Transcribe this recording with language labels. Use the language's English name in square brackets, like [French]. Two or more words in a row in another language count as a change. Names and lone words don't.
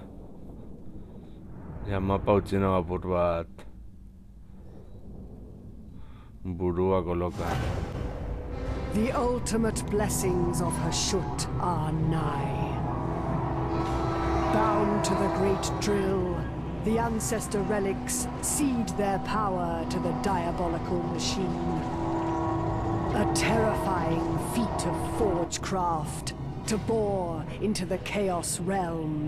[Basque] Ja, mapa utzi nago apur bat burua koloka. [English] The ultimate blessings of Hashut are nigh. Bound to the great drill, the ancestor relics cede their power to the diabolical machine. A terrifying feat of forgecraft to bore into the Chaos realm.